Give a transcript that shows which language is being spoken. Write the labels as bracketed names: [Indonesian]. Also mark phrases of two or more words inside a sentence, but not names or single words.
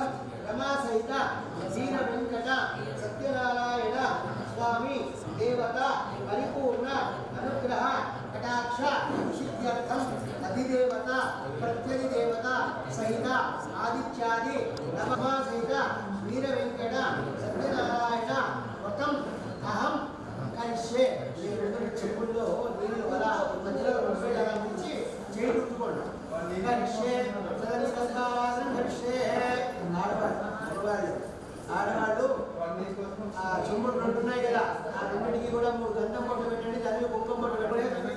[Sanskrit] रमा सहित दीन वेंकट सत्यनारायण स्वामी देवता परिपूर्ण अनुग्रह कटाक्ष सिद्ध्यर्थं अधिदेवता प्रत्यधिदेवता सहित आदित्यादि रमा सहित वीर वेंकट सत्यनारायण व्रतं अहं करिष्ये [Telugu] చెప్పుల్లో నీళ్ళు అలా మధ్యలో నుంచి చేయి రుట్టుకోండి [Sanskrit] కరిష్యే [Telugu] ఆడవాళ్ళు చెంబుడు రెండు ఉన్నాయి కదా ఆ రెండింటికి కూడా 3 గంధం పొట్టు పెట్టండి దాని మీద కుంకుమ పొట్టు పెట్టండి